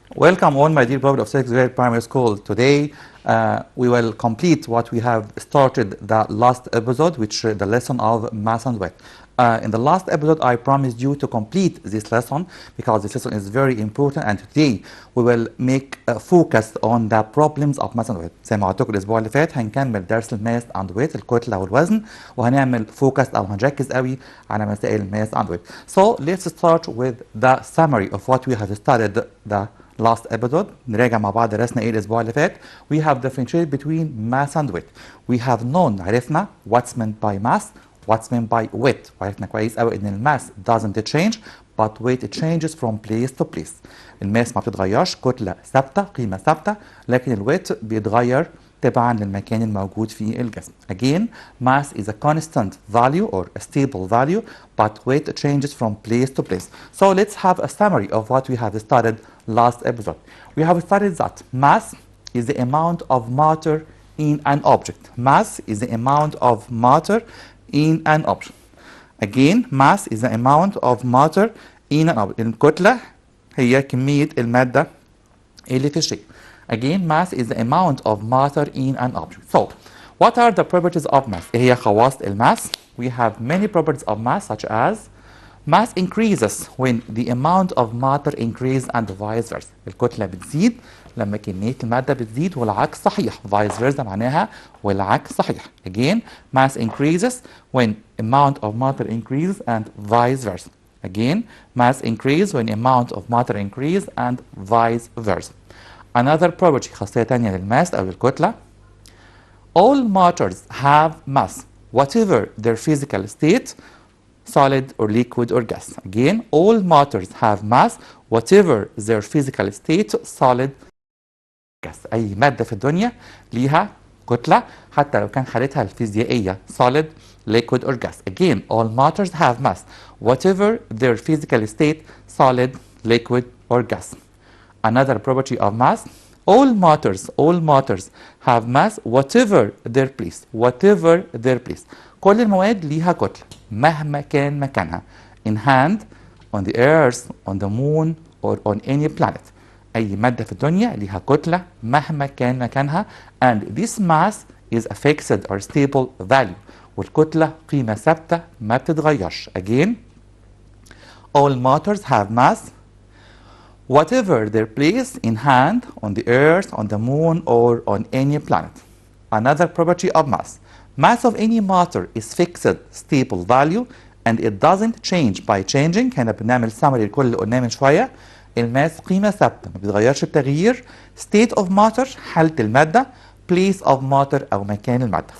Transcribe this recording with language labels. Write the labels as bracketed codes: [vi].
[en] Welcome all my dear people of 6th grade primary school. Today we will complete what we have started the last episode, which is the lesson of mass and weight. In the last episode I promised you to complete this lesson because this lesson is very important, and today we will make a focus on the problems of mass and weight. [ar] زي ما قلت لكم الاسبوع اللي فات هنكمل درس الماس اند ويت الكتله والوزن، وهنعمل فوكس او هنركز قوي على مسائل الماس اند ويت. [en] So let's start with the summary of what we have studied the last episode. [ar] نراجع مع بعض درسنا ايه الاسبوع اللي فات. [en] We have differentiated between mass and weight. We have known [ar] عرفنا [en] what's meant by mass, what's meant by weight. [ar] وعرفنا كويس قوي ان الماس [en] doesn't change but weight changes from place to place. [ar] الماس ما بتتغيرش، كتلة ثابتة، قيمة ثابتة، لكن الويت بيتغير تبعا للمكان الموجود فيه الجسم. [en] Again, mass is a constant value or a stable value, but weight changes from place to place. So let's have a summary of what we have studied last episode. We have studied that mass is the amount of matter in an object. Mass is the amount of matter in an object. Again, mass is the amount of matter in an object. [ar] الكتلة هي كمية المادة اللي في الشيء. [en] Again, mass is the amount of matter in an object. So, what are the properties of mass? [ar] إيه هي خواص الماس? [en] We have many properties of mass, such as mass increases when the amount of matter increases and vice versa. [ar] الكتلة بتزيد لما كمية المادة بتزيد، والعكس صحيح. vice versa معناها والعكس صحيح. [en] Again, mass increases when amount of matter increases and vice versa. Again, mass increases when amount of matter increases and vice versa. Another property [ar] خاصية تانية للماس أو الكتلة. [en] All matters have mass, whatever their physical state, solid or liquid or gas. Again, all matters have mass, whatever their physical state, solid or gas. [ar] أي مادة في الدنيا ليها كتلة حتى لو كان حالتها الفيزيائية [en] solid, liquid or gas. Again, all matters have mass, whatever their physical state, solid, liquid or gas. Another property of mass, all matters have mass whatever their place, whatever their place. [ar] كل المواد ليها كتلة مهما كان مكانها. [en] In hand, on the earth, on the moon, or on any planet. [ar] أي مادة في الدنيا ليها كتلة مهما كان مكانها, [en] and this mass is a fixed or stable value. [ar] والكتلة قيمة ثابتة ما بتتغيرش. [en] Again, all matters have mass whatever their place in hand, on the earth, on the moon, or on any planet. Another property of mass. Mass of any matter is fixed, stable value, and it doesn't change by changing. [ar] هنا بنعمل summary لكل اللي قلناه من شوية. الماس قيمة ثابتة ما بيتغيرش بتغيير. [en] State of matter [ar] حالة المادة. [en] Place of matter [ar] أو مكان المادة.